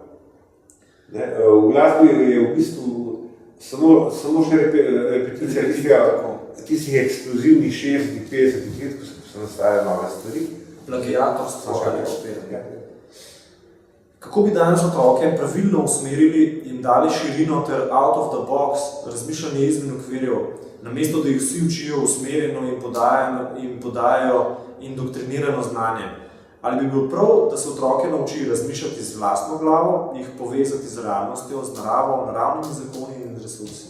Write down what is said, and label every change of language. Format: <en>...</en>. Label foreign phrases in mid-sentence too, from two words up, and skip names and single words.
<sl>V glasbi je v bistvu samo še repeticija tistih eksplozivnih 60, 50 let, ko so nastajale nove stvari. Plagiatorstvo ali špiranje. Kako bi danes otroke pravilno usmerili in dali širino ter</sl> <en>out of the box</en> <sl>razmišljanje izven okvirjev, namesto da jih vsi učijo usmerjeno in podajajo indoktrinirano znanje? Ali bi bil prav, da se otroke nauči razmišljati z vlastno glavo, jih povezati z realnostjo, z naravo, naravnimi zakoni in resursi?</sl>